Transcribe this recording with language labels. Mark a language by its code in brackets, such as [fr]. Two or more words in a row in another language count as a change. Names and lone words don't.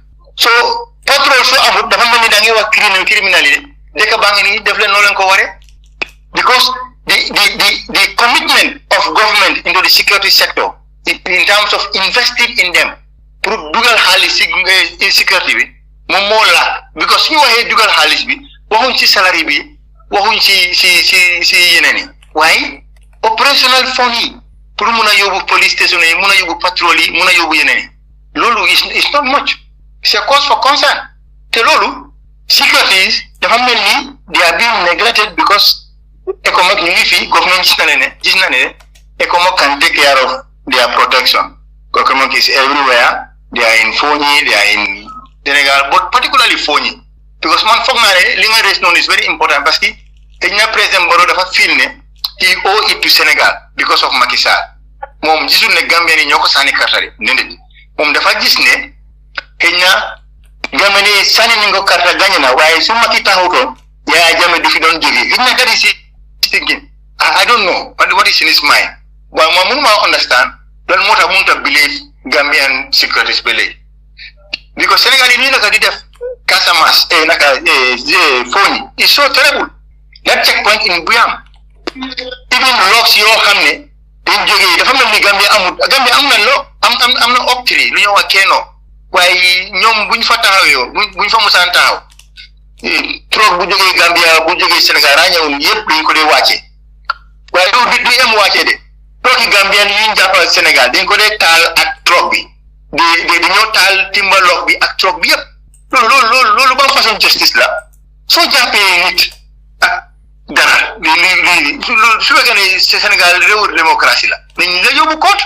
[wo] So patrol so amul dafa mel ni da ngay wax criminalité dëkk baa ngi nii def leen noo leen ko waree [en] because the commitment of government into the security sector in terms of investing in them [wo] pour dugal xaalis si security bi moom moo la because su ñu waxee dugal xaalis bi waxuñ ci salary bi waxuñ ci yeneen yi waaye [en] operational fund [wo] yi pour mun a yóbbu police station yi mun a yóbbu patrol yi mun a yóbbu yeneen yi loolu [en] is not much it's a cause for concern [wo] te loolu securities dafa mel ni [en] they are being neglected [wo] because ECOMOG ñu ngi fi government gis na ne ECOMOG [en] can take care of their protection. ECOMOG is everywhere. They are in Fonyi, they are in Senegal, but particularly Fonyi. [wo] Because man foog naa ne li nga raise noonu [en] is very important [fr] parce que [wo] xëy na President Barrow dafa feel ne [en] he owe it to Senegal because of Macky Sall. [wo] Moom gisul ne Gambia ni ñoo ko sànni karta de déedéet moom dafa gis ne xëy na Gambia ni sànni nañ ko karta gañ na waaye su Macky taxawutoon Yaya Jammeh du fi doon jógee xëy na [en] that is thinking. I don't know what is in his mind. [wo] But moom mënuma understand lan moo tax mënut a believe Gambian securities ba léegi because Senegal yi nii naka di def Casamance Fonyi [en] is so terrible. That checkpoint in Buyam even locks [wo] yoo xam ne dañ jógee dafa mel ni Gambia am na loo am na octree lu ñuy wax Keno waaye ñoom buñ fa taxawee buñ fa musaan taxaw trop bu jógee Gambia bu jógee Sénégal ràññewul yëpp dañ ko dee wàcce waaye du em wàcce de trop yi Gambien yi ñu jàppal Sénégal dañ ko dee taal ak trop bi dañoo taal timbalok bi ak trop bi yëpp loolu ban façon justice la soo jàppee nit ak dara li su fekkee ne Sénégal réewu démocratie la nañ la yóbbu